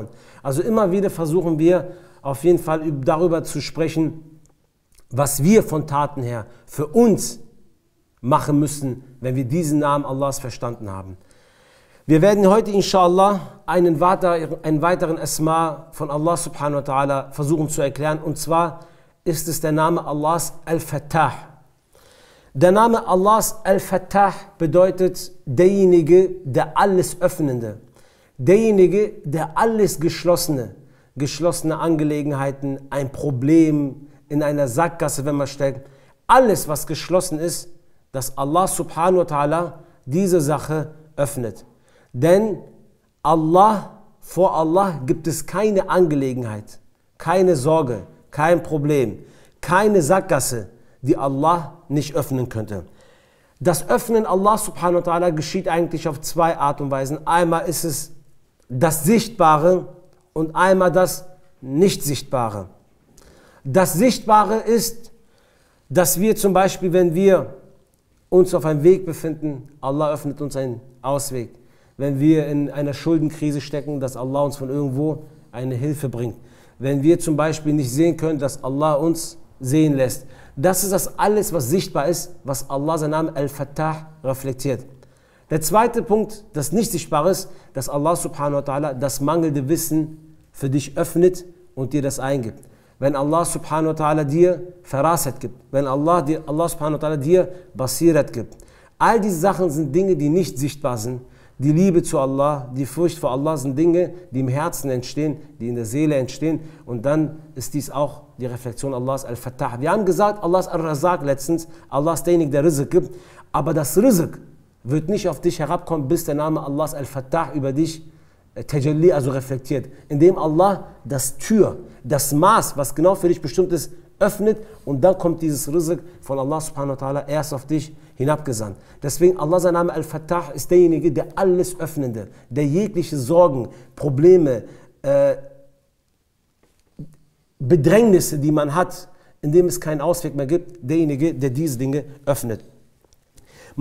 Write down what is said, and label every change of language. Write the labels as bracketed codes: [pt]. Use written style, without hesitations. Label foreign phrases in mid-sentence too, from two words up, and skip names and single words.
[de] Also immer wieder versuchen wir auf jeden Fall darüber zu sprechen, was wir von Taten her für uns machen müssen, wenn wir diesen Namen Allahs verstanden haben. Wir werden heute inshallah einen weiteren Asma von Allah [ar] سبحانه وتعالى [de] versuchen zu erklären, und zwar ist es der Name Allahs Al-Fattah. Der Name Allahs Al-Fattah bedeutet derjenige, der alles Öffnende, derjenige, der alles geschlossene Angelegenheiten, ein Problem in einer Sackgasse, wenn man stellt, alles was geschlossen ist, dass Allah [ar] سبحانه وتعالى [de] diese Sache öffnet. Denn vor Allah gibt es keine Angelegenheit, keine Sorge, kein Problem, keine Sackgasse, die Allah nicht öffnen könnte. Das Öffnen Allah [ar] سبحانه وتعالى [de] geschieht eigentlich auf zwei Art und Weisen. Einmal ist es das Sichtbare und einmal das Nicht-Sichtbare. Das Sichtbare ist, dass wir zum Beispiel, wenn wir uns auf einem Weg befinden, Allah öffnet uns einen Ausweg. Wenn wir in einer Schuldenkrise stecken, dass Allah uns von irgendwo eine Hilfe bringt. Wenn wir zum Beispiel nicht sehen können, dass Allah uns sehen lässt. Das ist das alles, was sichtbar ist, was Allah seinen Namen Al-Fattah reflektiert. Der zweite Punkt, das nicht sichtbar ist, dass Allah [ar] سبحانه وتعالى [de] das mangelnde Wissen für dich öffnet und dir das eingibt. Wenn Allah [ar] سبحانه وتعالى [de] dir Farasat gibt, wenn Allah [ar] سبحانه وتعالى [de] dir Basirat gibt. All diese Sachen sind Dinge, die nicht sichtbar sind. Die Liebe zu Allah, die Furcht vor Allah sind Dinge, die im Herzen entstehen, die in der Seele entstehen. Und dann ist dies auch die Reflexion Allahs Al-Fattah. Wir haben gesagt, Allah ist Al-Razak letztens, Allah ist derjenige, der Rizq gibt. Aber das Rizq wird nicht auf dich herabkommen, bis der Name Allahs Al-Fattah über dich Tajalli, also reflektiert. Indem Allah das Maß, was genau für dich bestimmt ist, öffnet, und dann kommt dieses Rizq von Allah [ar] سبحانه وتعالى [de] erst auf dich hinabgesandt. Deswegen Allah, sein Name Al-Fattah, ist derjenige, der alles Öffnende, der jegliche Sorgen, Probleme, Bedrängnisse, die man hat, in dem es keinen Ausweg mehr gibt, derjenige, der diese Dinge öffnet.